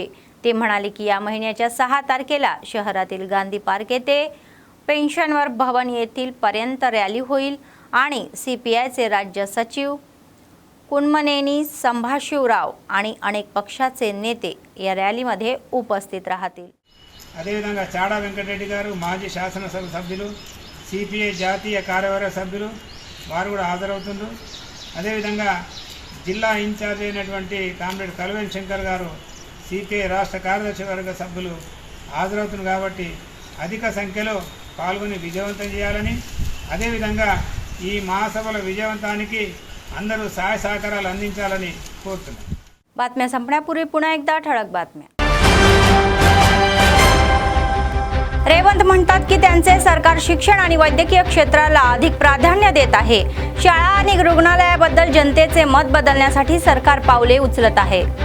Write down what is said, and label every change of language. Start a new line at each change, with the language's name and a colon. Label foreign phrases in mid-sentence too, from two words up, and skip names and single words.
Marathi: ते म्हणाले की या महिन्याच्या 6 तारखेला शहरातील गांधी पार्क येथे पेन्शनवर भवन येथील पर्यंत रॅली होईल आणि CPIचे राज्य सचिव कुणमनेनी संभाशिवराव आणि अनेक पक्षाचे नेते या रॅलीमध्ये उपस्थित राहतील.
Telugu: అదేవిధంగా చాడా వెంకటరెడ్డి గారు మాజీ శాసనసభ సభ్యులు, CPI జాతీయ కార్యవర్గ సభ్యులు వారు కూడా హాజరవుతున్నారు. అదేవిధంగా జిల్లా ఇన్ఛార్జ్ అయినటువంటి కామ్రేడ్ కల్వెన్ శంకర్ గారు CPI రాష్ట్ర కార్యదర్శి వర్గ సభ్యులు హాజరవుతున్నారు. కాబట్టి అధిక సంఖ్యలో పాల్గొని విజయవంతం చేయాలని, అదేవిధంగా ఈ మహాసభల విజయవంతానికి అందరూ సహాయ సహకారాలు అందించాలని కోరుతున్నాను.
Marathi: बातम्या संपण्यापूर्वी पुन्हा एकदा ठळक बातम्या. रेवंत म्हणतात की त्यांचे सरकार शिक्षण आणि वैद्यकीय क्षेत्राला अधिक प्राधान्य देत आहे. शाळा आणि रुग्णालयाबद्दल जनतेचे मत बदलण्यासाठी सरकार पावले उचलत आहे.